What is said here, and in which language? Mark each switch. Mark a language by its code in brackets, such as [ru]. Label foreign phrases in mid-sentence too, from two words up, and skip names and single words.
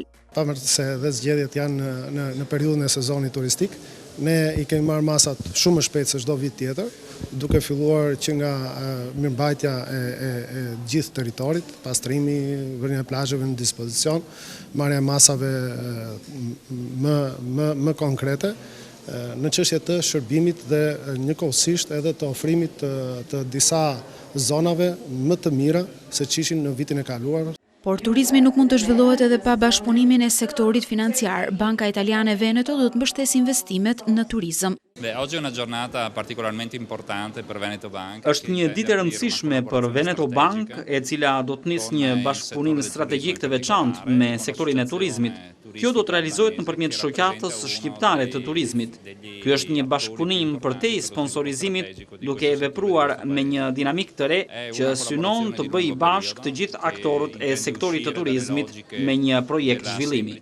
[sq] Pavarësisht se dhe zgjedhjet janë në periudhën e sezonit turistik, ne i kemi marrë masat shumë më shpejt se çdo vit tjetër, duke filluar që nga mirëmbajtja e gjithë territorit, pastrimi, vënia e plazheve në dispozicion, marrja e masave më konkrete në çështje të shërbimit dhe njëkohësisht edhe të ofrimit të disa zonave më të mira se që ishin në vitin e kaluar. Por turizmi nuk mund të zhvillohet edhe pa bashkëpunimin e sektorit financiar. Banka Italiane Veneto do të mbështesë investimet në turizëm. [it] Oggi è una giornata particolarmente importante per Veneto Bank. [sq] Është një ditë e rëndësishme për Veneto Bank, e cila do të nisë një bashkëpunim strategjik të veçantë me sektorin e turizmit. Kjo do të realizohet nëpërmjet shoqatës shqiptare të turizmit. Ky është një bashkëpunim përtej sponsorizimit, duke vepruar me një dinamik të re që synon të bëjë bashkë të gjithë aktorët e sektorit të turizmit me një projekt zhvillimi.